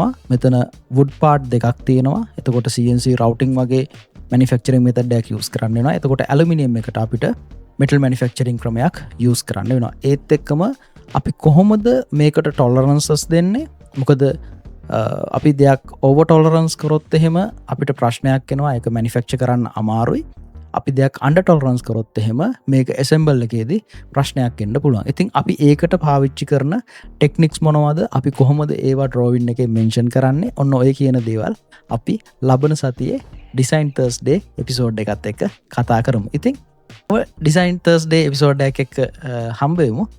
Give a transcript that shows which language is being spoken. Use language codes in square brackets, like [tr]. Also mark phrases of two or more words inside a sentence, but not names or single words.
[si] මෙතන wood part දෙකක් තියෙනවා. එතකොට [en] CNC routing [si] වගේ [en] manufacturing method [si] එකක් use කරන්න වෙනවා. එතකොට aluminium එකට අපිට [en] metal manufacturing [si] ක්‍රමයක් use කරන්න වෙනවා. ඒත් එක්කම අපි කොහොමද මේකට tolerances දෙන්නේ? මොකද අපි දෙයක් [en] over tolerance [si] කරොත් එහෙම අපිට ප්‍රශ්නයක් එනවා. ඒක manufacture කරන්න අමාරුයි. අපි දෙයක් [en] under tolerance [si] කරොත් එහෙම මේක assemble එකේදී ප්‍රශ්නයක් එන්න පුළුවන්. ඉතින් අපි ඒකට පාවිච්චි කරන techniques මොනවද? අපි කොහොමද ඒවා drawing එකේ mention කරන්නේ? ඔන්න ඔය කියන දේවල් අපි ලබන සතියේ Design Thursday episode එකත් එක්ක කතා කරමු. ඉතින් Design Thursday episode එක එක්ක හම්බ වෙමු.